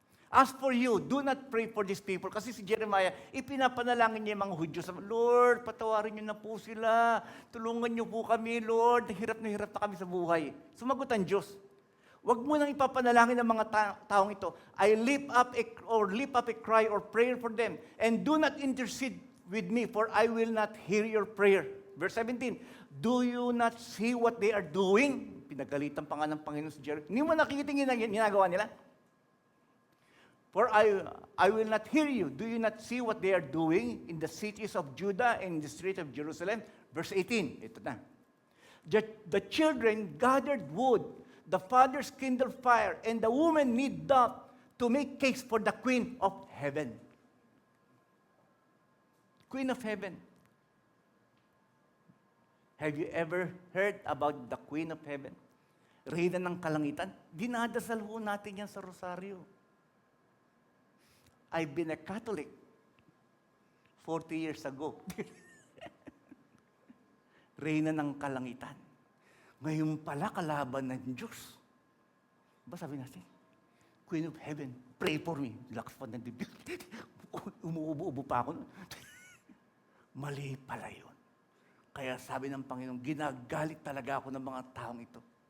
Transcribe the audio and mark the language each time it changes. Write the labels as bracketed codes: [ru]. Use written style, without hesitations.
[en] As for you, do not pray for these people. [tl] Kasi si Jeremiah, ipinapanalangin niya yung mga Hudyo. Lord, patawarin niyo na po sila. Tulungan niyo po kami, Lord. Hirap na kami sa buhay. Sumagot ang Diyos. Huwag mo nang ipapanalangin ng mga taong ito. [en] I lift up a cry or prayer for them. And do not intercede with me, for I will not hear your prayer. Verse 17, do you not see what they are doing? [tl] Pinagalitan pa nga ng Panginoon si Jeremiah. Hindi mo nakikita yung ginagawa nila? [en] For I will not hear you. Do you not see what they are doing in the cities of Judah and in the streets of Jerusalem? Verse 18, [tl] ito na. [en] The children gathered wood, the fathers kindled fire, and the women knead dough to make cakes for the Queen of Heaven. Queen of Heaven. Have you ever heard about the Queen of Heaven? [tl] Reyna ng kalangitan. Dinadasal ho natin yan sa rosaryo. [en] I've been a Catholic 40 years ago. [tl] Reyna ng kalangitan. Ngayon pala kalaban ng Diyos. Ba sabi natin, [en] Queen of Heaven, pray for me. [tl] Lakas pa ng bibig. Umuubo-ubo pa ako. Mali pala yun. Kaya sabi ng Panginoon, ginagalit talaga ako ng mga taong ito.